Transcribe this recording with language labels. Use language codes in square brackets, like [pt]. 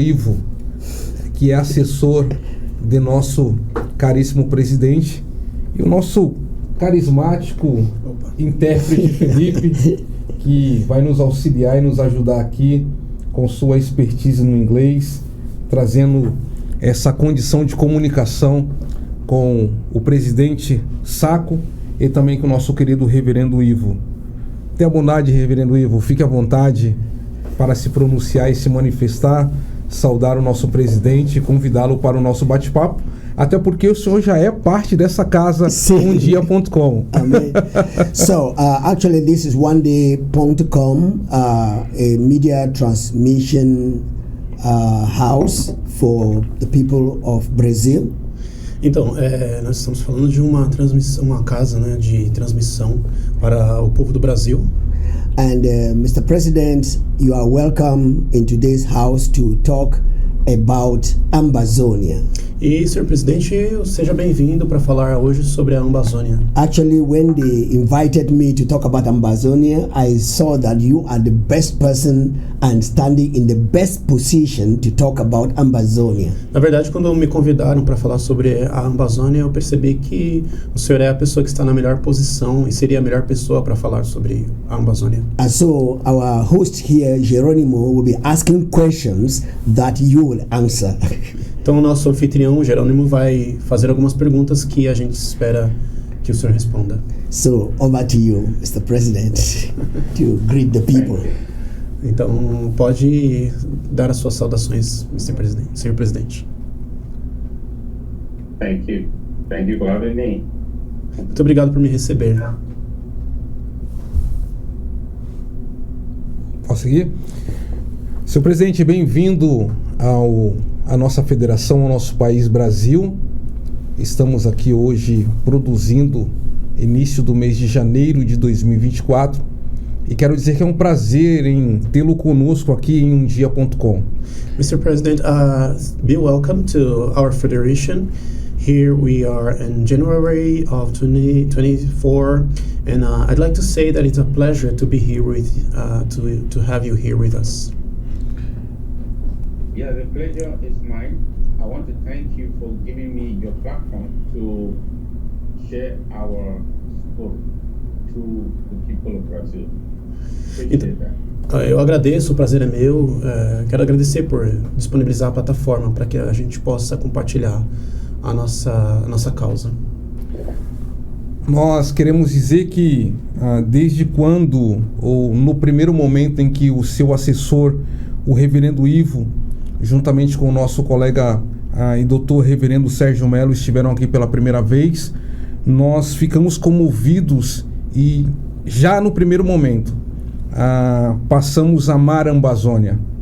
[pt] Ivo, que é assessor de nosso caríssimo presidente, e o nosso carismático intérprete Felipe, que vai nos auxiliar e nos ajudar aqui com sua expertise no inglês, trazendo essa condição de comunicação com o presidente Saco e também com o nosso querido reverendo Ivo. Tenha bondade, reverendo Ivo, fique à vontade para se pronunciar e se manifestar, saudar o nosso presidente e convidá-lo para o nosso bate-papo, até porque o senhor já é parte dessa casa, umdia.com. [en] So, actually this is oneday.com, a media transmission house for the people of Brazil. [pt] Então, nós estamos falando de uma transmissão, uma casa, né, de transmissão para o povo do Brasil. [en] And Mr. President, you are welcome in today's house to talk about Ambazonia. [pt] E, senhor presidente, seja bem-vindo para falar hoje sobre a Amazônia. [en] Actually, when they invited me to talk about Ambazonia, I saw that you are the best person and standing in the best position to talk about Ambazonia. [pt] Na verdade, quando me convidaram para falar sobre a Amazônia, eu percebi que o senhor é a pessoa que está na melhor posição e seria a melhor pessoa para falar sobre a Amazônia. [en] And so our host here, Geronimo, will be asking questions that you will answer. [pt] Então, o nosso anfitrião, Jerônimo, vai fazer algumas perguntas que a gente espera que o senhor responda. [en] So, over to you, Mr. President, to greet the people. [pt] Então, pode dar as suas saudações, Mr. Presidente, senhor presidente. [en] Thank you. Thank you for having me. [pt] Muito obrigado por me receber. Posso seguir? Senhor presidente, bem-vindo à nossa federação, ao nosso país Brasil. Estamos aqui hoje produzindo início do mês de janeiro de 2024 e quero dizer que é um prazer em tê-lo conosco aqui em umdia.com. [en] Mr. President, be welcome to our federation. Here we are in January of 2024, and I'd like to say that it's a pleasure to be here with to have you here with us. Yeah, the pleasure is mine. I want to thank you for giving me your platform to share our story to the people of Brazil. Appreciate that. [pt] Eu agradeço, o prazer é meu. Quero agradecer por disponibilizar a plataforma para que a gente possa compartilhar a nossa causa. Nós queremos dizer que desde quando, ou no primeiro momento em que o seu assessor, o reverendo Ivo, juntamente com o nosso colega e doutor reverendo Sérgio Melo, estiveram aqui pela primeira vez, nós ficamos comovidos e já no primeiro momento passamos a amar a Amazônia.